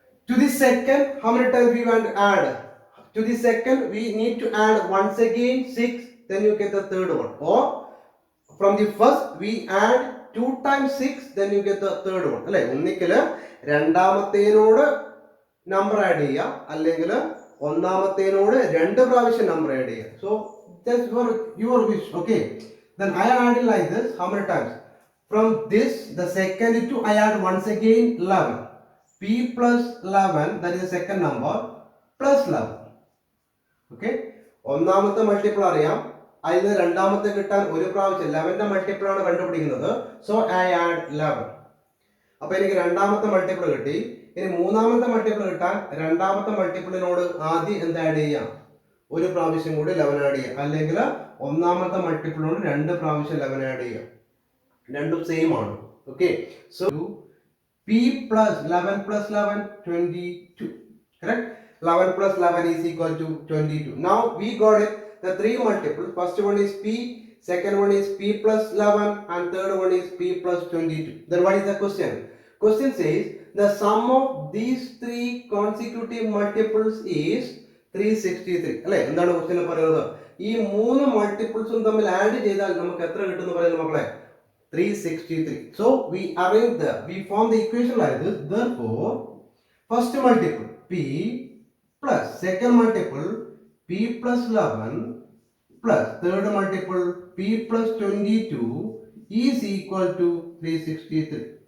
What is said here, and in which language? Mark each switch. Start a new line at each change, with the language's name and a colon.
English: To the second, how many times we want to add? To the second, we need to add once again 6, then you get the third one. Or from the first, we add 2 times 6, then you get the third one.
Malayalam: അല്ലേ ഒന്നിക്കല് രണ്ടാമത്തേനോട് number add ചെയ്യുക, അല്ലെങ്കിൽ ഒന്നാമത്തേനോട് രണ്ട് പ്രാവശ്യം number add ചെയ്യുക.
English: So that's your wish. Okay, then I add it like this. How many times? From this, the second to I add once again 11. P plus 11, that is the second number, plus 11.
Malayalam: Okay, ഒന്നാമത്തെ multiple അറിയാം, അതിന് രണ്ടാമത്തെ കിട്ടാൻ ഒരു പ്രാവശ്യം 11ന്റെ multiple ആണ് കണ്ടുപിടിക്കുന്നത്.
English: So I add 11.
Malayalam: അപ്പൊ എനിക്ക് രണ്ടാമത്തെ മൾട്ടിപ്പിൾ കിട്ടി. ഇനി മൂന്നാമത്തെ മൾട്ടിപ്പിൾ കിട്ടാൻ രണ്ടാമത്തെ മൾട്ടിപ്പിളിനോട് ആദ്യം എന്ത് ആഡ് ചെയ്യാം? ഒരു പ്രാവശ്യം കൂടി 11 ആഡ് ചെയ്യാം, അല്ലെങ്കിൽ ഒന്നാമത്തെ മൾട്ടിപ്പിളിനോട് രണ്ട് പ്രാവശ്യം 11 ആഡ് ചെയ്യാം. രണ്ടും സെയിം ആണ്.
English: Okay, so P plus 11 plus 11, 22. Correct? 11 plus 11 is equal to 22. Now we got it. The three multiples. First one is P, second one is P plus 11, and third one is P plus 22. Then what is the question? Question says the sum of these three consecutive multiples is 363.
Malayalam: അല്ലേ, എന്താണ് ക്വസ്റ്റ്യനിൽ പറയുന്നത്? ഈ മൂന്ന് മൾട്ടിപ്പിൾസും തമ്മിൽ add ചെയ്താൽ നമുക്ക് എത്ര കിട്ടുമെന്ന് പറയുന്നത് മക്കളെ? 363.
English: So we form the equation like this. Therefore, first multiple P plus second multiple P plus 11 plus third multiple P plus 22 is equal to 363.